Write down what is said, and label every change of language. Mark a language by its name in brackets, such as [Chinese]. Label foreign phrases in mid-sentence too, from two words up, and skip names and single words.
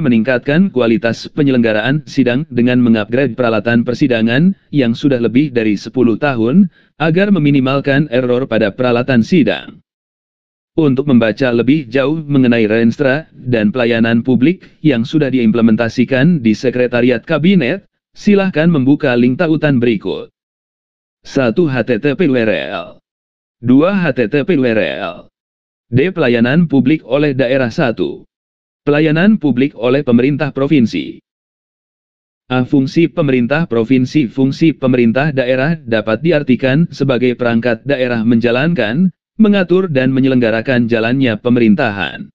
[Indonesian] Meningkatkan kualitas penyelenggaraan sidang dengan mengupgrade peralatan persidangan yang sudah lebih dari 10 tahun, agar meminimalkan error pada peralatan sidang. Untuk membaca lebih jauh mengenai Renstra dan pelayanan publik yang sudah diimplementasikan di Sekretariat Kabinet, silahkan membuka link tautan berikut. 1. http://url 2. http://url D. Pelayanan publik oleh daerah. 1. Pelayanan publik oleh pemerintah provinsi. A. Fungsi pemerintah provinsi. Fungsi pemerintah daerah dapat diartikan sebagai perangkat daerah menjalankan, mengatur dan menyelenggarakan jalannya pemerintahan.